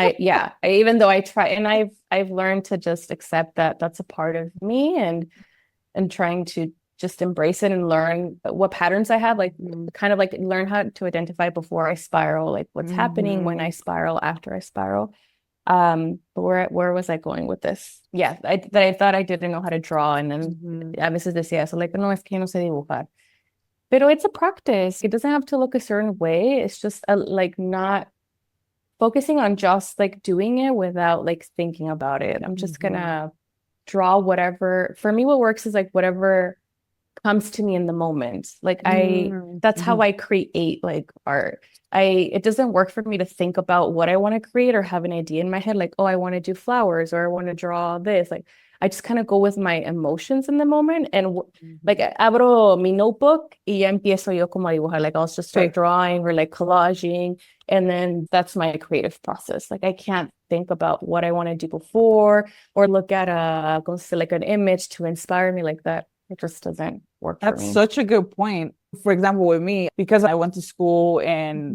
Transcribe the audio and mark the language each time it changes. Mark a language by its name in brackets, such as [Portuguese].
[English] Yeah, even though I try and I've learned to just accept that that's a part of me and trying to just embrace it and learn what patterns I have, like kind of like learn how to identify before I spiral, like what's happening when I Mm-hmm. spiral, after I spiral. But where was I going with this? Yeah, that I thought I didn't know how to draw, and then Mm-hmm. [Spanish] a veces decía eso, like, no, es que yo no sé dibujar. [English] Pero it's a practice. It doesn't have to look a certain way. It's just like not focusing on just like doing it without like thinking about it. I'm just Mm-hmm. gonna draw whatever. For me, what works is like whatever comes to me in the moment. That's how Mm-hmm. I create like art. It doesn't work for me to think about what I want to create or have an idea in my head, like, oh, I want to do flowers or I want to draw this. Like, I just kind of go with my emotions in the moment. And like, Mm-hmm. [Spanish] abro mi notebook y ya empiezo yo como a dibujar. [English] Like, I'll just start [Spanish] Sí. [English] drawing or like collaging. And then that's my creative process. Like, I can't think about what I want to do before or look at like an image to inspire me like that. It just doesn't work for That's me. such a good point. For example, with me, because I went to school and